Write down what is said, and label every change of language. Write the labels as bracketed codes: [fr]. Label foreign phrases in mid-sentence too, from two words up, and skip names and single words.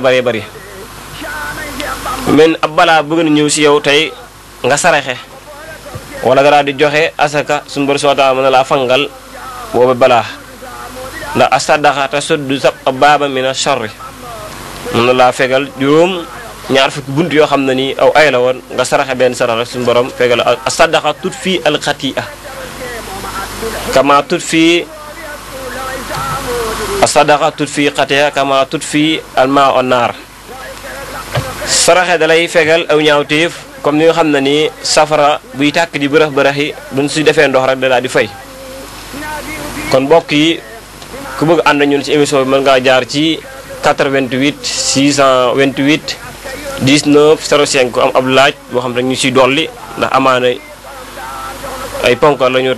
[wo] men ab balaa bëgg na ñëw si yow tey nga saraxe wala nga daal di joxe asaka suñu Boroom [ar] سبحانه وتعالى [wo] mën na laa fangal boobu balaa ndax [ar] الصدقة تسد بابا من الشر [wo] mën na laa fegal ñaar fukki bunt yoo xam ne nii aw ay la woon nga saraxe benn sarax rek suñu borom fegal [ar] الصدقة تطفئ الخطيئة كما تطفئ الصدقة تطفئ خطيئة كما تطفئ الماء النار [wo] saraxe dalay fegal aw ñaawteef comme ni nga xam ne nii safara buy tàkk di bërëx yi buñ si defee ndox rek da daal di fay kon mbokk yi ku bëgg ànd ñun ci émission bi mën ngaa jaar ci 88 628 19 05 ku am ab laaj boo xam ne ñu siy dolli ndax amaana ay ponkal la ñoo